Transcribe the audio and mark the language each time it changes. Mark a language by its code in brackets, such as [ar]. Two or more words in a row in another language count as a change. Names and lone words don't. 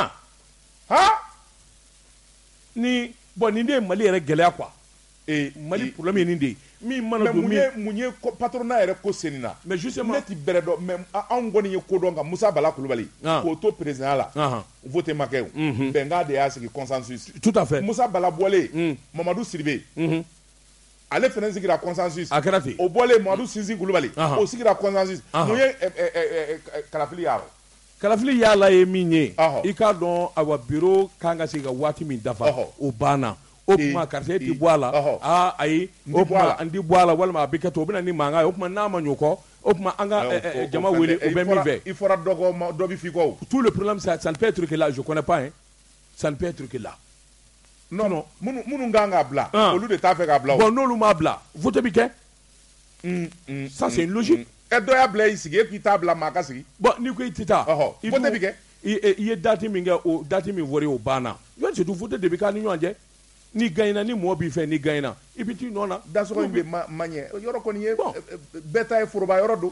[bm] ni bon nin de ye Mali yɛrɛ gɛlɛya quoi Mali problème ye nin de ye min mana don mun ye patronat yɛrɛ ko senni na [fr] mais justement [bm] ne ti bɛrɛ dɔn mais anw kɔni ye ko dɔn ka Musa Bala Kulubali k'o to président la vote ma kɛ o bɛnkan de y'a sigi consensus [fr] tout à fait [bm] Musa Bala bɔlen Mamadu Sidibe ale fana sigira consensus a kɛra ten o bɔlen Mamadu Sinsin Kulubali o sigira consensus mun ye Kalafili y'a Kalafili yala ye min ye i k'a dɔn a wa bureau kan ka se ka waati min dafa o banna o kuma karisa ti bɔ a la ayi o kuma an ti bɔ a la walima a bɛ kɛ to o bɛ na ni mankan ye o kuma n'a ma ɲɔ kɔ o kuma an ka jama wele o bɛ min fɛ i fɔra dɔ bɛ f'i kɔ [fr] tout le problème ça ne peut être que là je connais pas hein ça ne peut être que là [bm] non minnu kan k'a bila olu de t'a fɛ k'a bila bon n'olu m'a bila vote bi kɛ [fr] ça c'est une logique [bm] dɔ y'a bila i sigi e k'i t'a bila maa ka sigi bon n'i ko i tɛ taa vote bi kɛ i ye date min kɛ o date min fɔra o banna Jɔn Sedi vote de bɛ k'a ni ɲɔgɔn cɛ ni gagnera ni mɔgɔ b'i fɛ ni gagnera i bɛ t'i nɔ na dansɔgɔ in bɛ ma ɲɛ yɔrɔ kɔni ye bɛɛ ta ye foroba yɔrɔ don